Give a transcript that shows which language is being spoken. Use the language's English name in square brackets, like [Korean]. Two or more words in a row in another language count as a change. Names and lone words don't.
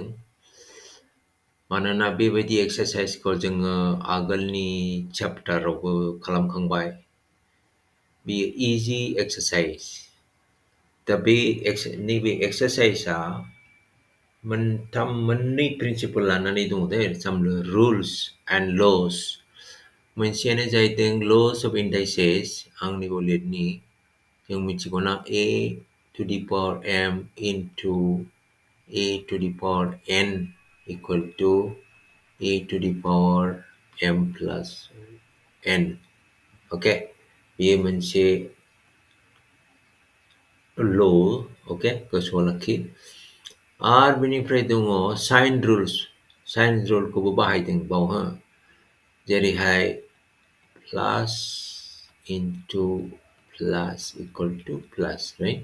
[Bodo] मानोना बेबायदि एक्सारसाइजखौ जोङो आगोलनि चैप्टारावबो खालामखांबाय। बेयो [English] easy exercise. [Bodo] दा नैबे एक्सारसाइजआ मोननै प्रिन्सिपल लानानै दङ दे, [English] some rules and laws। [Bodo] मोनसेयानो जाहैदों [English] laws of indices, [Bodo] आंनि लिरनि जों मिथिगौना [English] a to the power m into a to the power n equal to a to the power m plus n। [Bodo] ओके, बेयो मोनसे law, ओके, गोसोआव लाखि। आरो बेनिफ्राय दङ [English] sign rules. [Bodo] साइन रुलखौबो बाहायदों बाव, जेरैहाय [English] plus into plus equal to plus, [Bodo] राइट?